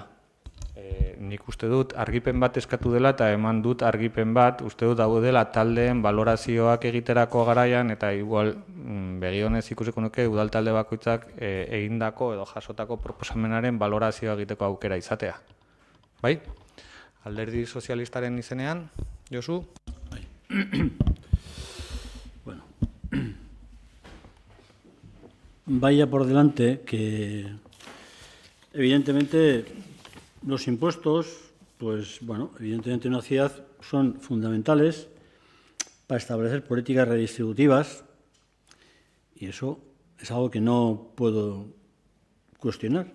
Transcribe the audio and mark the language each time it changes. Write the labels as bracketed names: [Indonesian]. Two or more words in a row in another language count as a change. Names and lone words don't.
[Basque] Nik uste dut argipen bat eskatu dela eta eman dut argipen bat, uste dut hau dela taldeen valorazioak egiterako garaian eta igual begionez ikusiko nuke udal talde bakoitzak egindako edo jasotako proposamenaren valorazioa egiteko aukera izatea. Bai? Alderdi sozialistaren izenean, Josu? Bai. Bueno. [Spanish] Vaya por delante que evidentemente los impuestos, pues bueno, evidentemente en una ciudad son fundamentales para establecer políticas redistributivas y eso es algo que no puedo cuestionar.